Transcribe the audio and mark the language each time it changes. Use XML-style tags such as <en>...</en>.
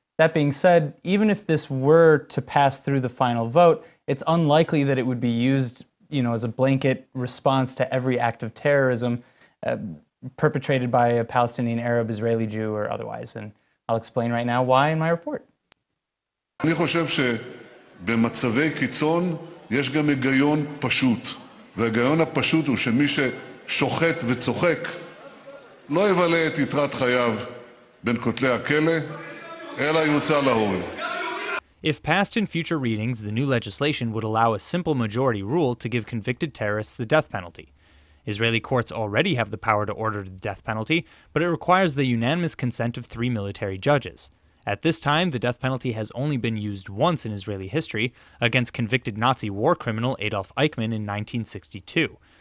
<en>That being said, even if this were to pass through the final vote, it's unlikely that it would be used, as a blanket response to every act of terrorism perpetrated by a Palestinian, Arab, Israeli Jew, or otherwise. And I'll explain right now why in my report.</en> <he>אני חושב שבמצבי קיצון יש גם היגיון פשוט. וההיגיון הפשוט הוא שמי ששוחט וצוחק לא יבלה את יתרת חייו בין כותלי הכלא, אלא יוצא להורג.</he> <en>If passed in future readings, the new legislation would allow a simple majority rule to give convicted terrorists the death penalty. Israeli courts already have the power to order the death penalty, but it requires the unanimous consent of 3 military judges. At this time, the death penalty has only been used once in Israeli history, against convicted Nazi war criminal Adolf Eichmann in 1962.</en>